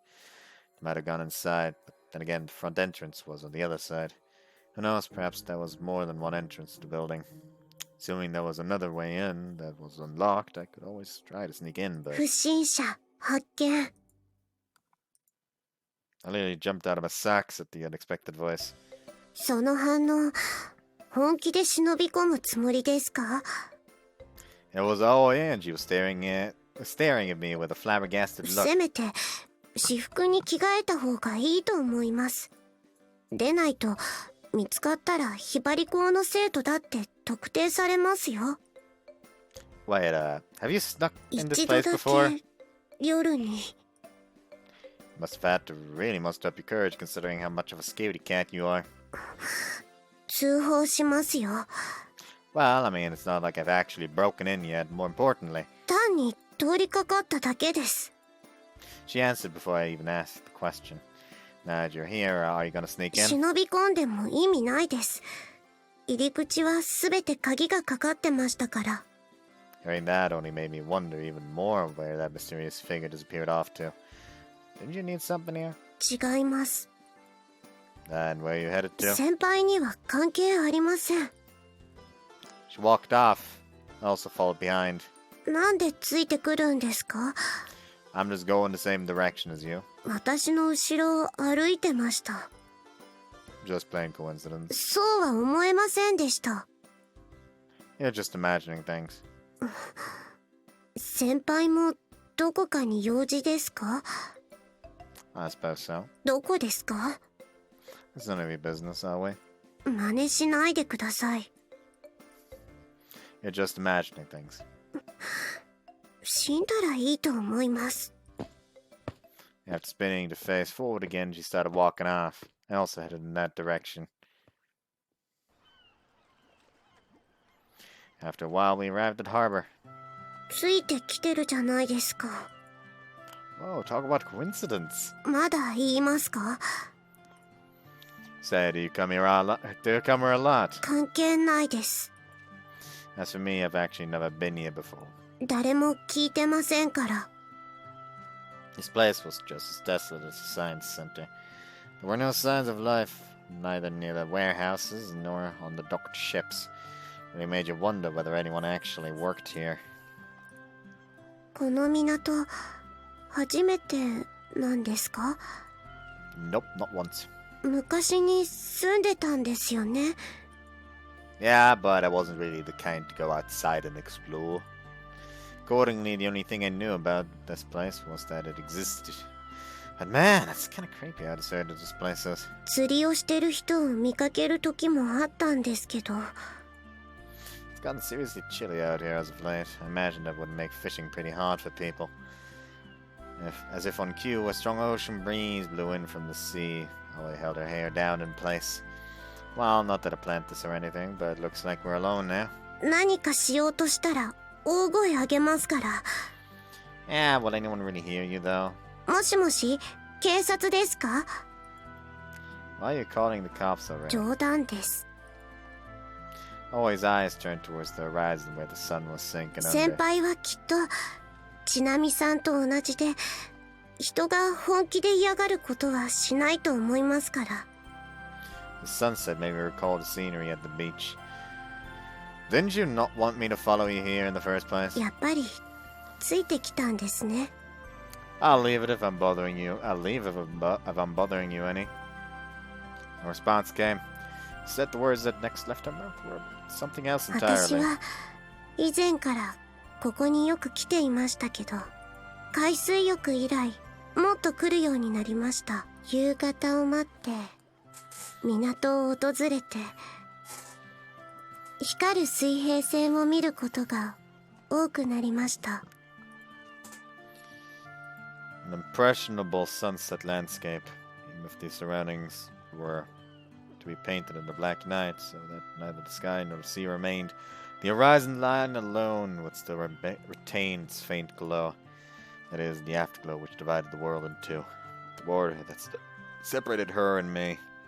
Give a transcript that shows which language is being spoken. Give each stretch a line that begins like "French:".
English: They might have gone inside, but then again, the front entrance was on the other side. Who knows, perhaps there was more than one entrance to the building. Assuming there was another way in that was unlocked, I could always try to sneak in, but...
Japanese: 不審者発見。
English: I literally jumped out of my socks at the unexpected voice.
Japanese: その反応、本気で忍び込むつもりですか?
English: It was Aoi, and she was staring at me with a flabbergasted look.
Japanese: せめて私服に着替えた方がいいと思います。でないと見つかったらひばり校の生徒だって特定されますよ。
English: Wait, have you snuck in this
Japanese: 一度
English: place
Japanese: だ
English: before?
Japanese: け夜に。
English: Must have had to really muster up your courage considering how much of a scaredy cat you are.
Japanese: 通報しますよ。
English: Well, I mean, it's not like I've actually broken in yet, more importantly.
Japanese: 単に通りかかっただけです。
English: She answered before I even asked the question. Now that you're here, are you gonna sneak in?
Japanese: 忍び込んでも意味ないです。入り口はすべて鍵がかかってましたから。
English: Hearing that only made me wonder even more where that mysterious figure disappeared off to. Didn't you need something here?
Japanese: 違います。
English: And where are you headed to?
Japanese: 先輩には関係ありません。
English: She walked off. I also followed behind.
Japanese: なんでついてくるんですか?
English: I'm just going the same direction as you.
Japanese: 私の後ろを歩いてました。
English: Just plain coincidence.
Japanese: そうは思えませんでした。
English: You're just imagining things.
Japanese: 先輩もどこかに用事ですか?
English: I suppose so.
Japanese: どこですか?
English: It's none of your business, are we?
Japanese: 真似しないでください。
English: You're just imagining things.
Japanese: 死んだらいいと思います。
English: After spinning to face forward again, she started walking off. I also headed in that direction. After a while, we arrived at harbor.
Japanese: ついてきてるじゃないですか。
English: Whoa, talk about coincidence.
Japanese: まだ言いますか？
English: Say, do you come here a lot?
Japanese: 関係ないです。
English: As for me, I've actually never been here before.
Japanese: 誰も聞いてませんから。
English: This place was just as desolate as a science center. There were no signs of life, neither near the warehouses nor on the docked ships. It really made you wonder whether anyone actually worked here.
Japanese: この港、初めてなんですか？
English: Nope, not once.
Japanese: 昔に住んでたんですよね。
English: Yeah, but I wasn't really the kind to go outside and explore. Accordingly, the only thing I knew about this place was that it existed. But man, it's kind of creepy how deserted this place is.
Japanese: 釣りをしてる人を見かける時もあったんですけど。
English: It's gotten seriously chilly out here as of late. I imagine that would make fishing pretty hard for people. As if on cue, a strong ocean breeze blew in from the sea. Holly held her hair down in place. Well, not that I planned this or anything, but it looks like we're alone now.
Japanese: 何かしようとしたら大声あげますから。
English: Yeah, will anyone really hear you though?
Japanese: もしもし、警察ですか？
English: Why are you calling the cops already?
Japanese: 冗談です。
English: Always eyes turned towards the horizon where the sun was sinking
Japanese: 先
English: under.
Japanese: 輩はきっとちなみさんと同じで、人が本気で嫌がることはしないと思いますから。
English: The sunset made me recall the scenery at the beach. Didn't you not want me to follow you here in the first place?
Japanese: やっぱりついてきたんですね。
English: I'll leave it if I'm bothering you. I'll leave if I'm bothering you any. No response came. Said the words that next left her mouth were something else
Japanese: 私
English: entirely.
Japanese: は以前からここによく来ていましたけど、海水浴以来もっと来るようになりました。夕方を待って港を訪れて光る水平線を見ることが多くなりました。
English: An impressionable sunset landscape, even if the surroundings were to be painted in the black night, so that neither the sky nor the sea remained. The horizon line alone would still retain its faint glow. That is, the afterglow which divided the world in two. The border that separated her and me.